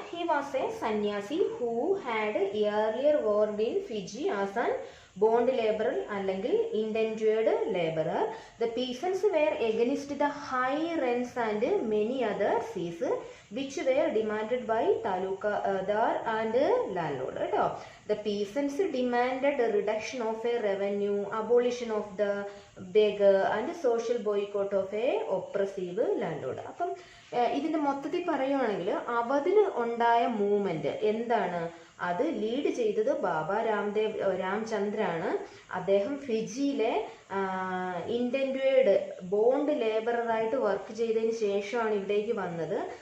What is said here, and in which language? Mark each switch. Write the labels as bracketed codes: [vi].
[en] He was a sanyasi who had earlier worked in Fiji as an bond labourer അല്ലെങ്കിൽ indentured labourer. The peasants were against the high rents and many other cesses which were demanded by taluqdar and landlord കേട്ടോ. The peasants demanded a reduction of a revenue, abolition of the beggar and social boycott of a oppressive landlord. [ml] അപ്പം ഇതിന്റെ മൊത്തത്തിൽ പറയുവാണെങ്കിൽ അവധിന് ഉണ്ടായ movement എന്താണ്? അത് lead ചെയ്തത് ബാബ രാംചന്ദ്രാണ്. അദ്ദേഹം ഫിജിയിലെ ഇൻഡെൻഡേർഡ് ബോണ്ട് ലേബറായിട്ട് വർക്ക് ചെയ്തതിന് ശേഷമാണ് ഇവിടേക്ക് വന്നത്.